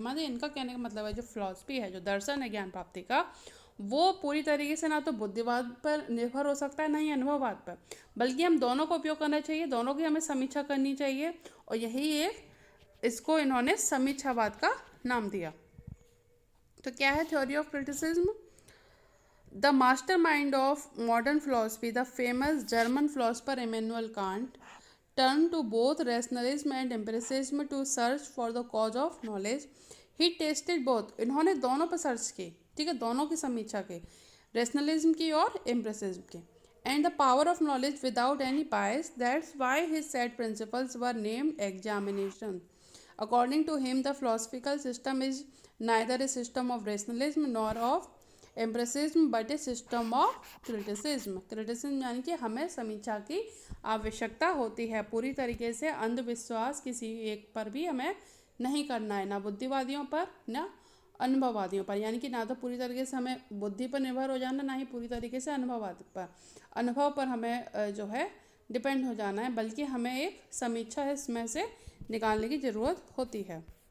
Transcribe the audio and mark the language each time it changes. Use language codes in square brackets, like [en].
[hi] मतलब इनका कहने का मतलब है जो फिलॉसफी है, जो दर्शन है ज्ञान प्राप्ति का, वो पूरी तरीके से ना तो बुद्धिवाद पर निर्भर हो सकता है ना ही अनुभववाद पर, बल्कि हम दोनों का उपयोग करना चाहिए, दोनों की हमें समीक्षा करनी चाहिए। और यही एक इसको इन्होंने समीक्षावाद का नाम दिया। तो क्या है theory of criticism? [en] The master mind of modern philosophy, the famous German philosopher Immanuel Kant, turn to both rationalism and empiricism to search for the cause of knowledge. He tested both. [hi] इन्होंने दोनों पर search की, ठीक है, दोनों की समीक्षा की, रेशनलिज्म की और एम्पिरिसिज्म की। [en] And the power of knowledge without any bias. That's why his set principles were named examination. According to him, the philosophical system is neither a system of rationalism nor of empiricism but a system of criticism. [hi] Criticism यानी कि हमें समीक्षा की आवश्यकता होती है। पूरी तरीके से अंधविश्वास किसी एक पर भी हमें नहीं करना है, ना बुद्धिवादियों पर ना अनुभववादियों पर। यानी कि ना तो पूरी तरीके से हमें बुद्धि पर निर्भर हो जाना, ना ही पूरी तरीके से अनुभव पर हमें जो है डिपेंड हो जाना है, बल्कि हमें एक समीक्षा इसमें से निकालने की ज़रूरत होती है।